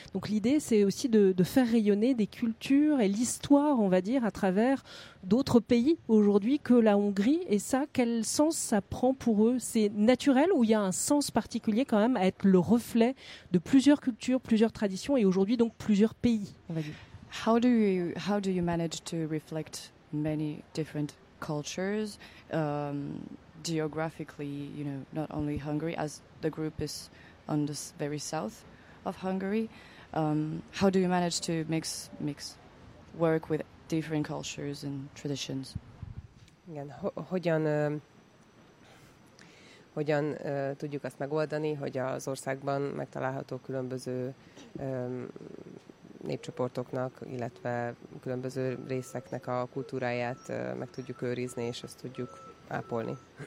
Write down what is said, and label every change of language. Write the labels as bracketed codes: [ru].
[fr] Donc l'idée, c'est aussi de faire rayonner des cultures et l'histoire, on va dire, à travers d'autres pays aujourd'hui que la Hongrie. Et ça, quel sens ça prend pour eux? C'est naturel ou il y a un sens particulier quand même à être le reflet de plusieurs cultures, plusieurs traditions et aujourd'hui donc plusieurs pays, on va dire. [en] How do you manage to reflect many different cultures geographically, you know, not only Hungary, as the group is on the very south of Hungary. How do you manage to mix work with different cultures and traditions? [hu] Igen, hogyan tudjuk azt megoldani, hogy az országban megtalálható különböző népcsoportoknak, illetve különböző részeknek a kultúráját meg tudjuk őrizni, és ezt tudjuk ápolni.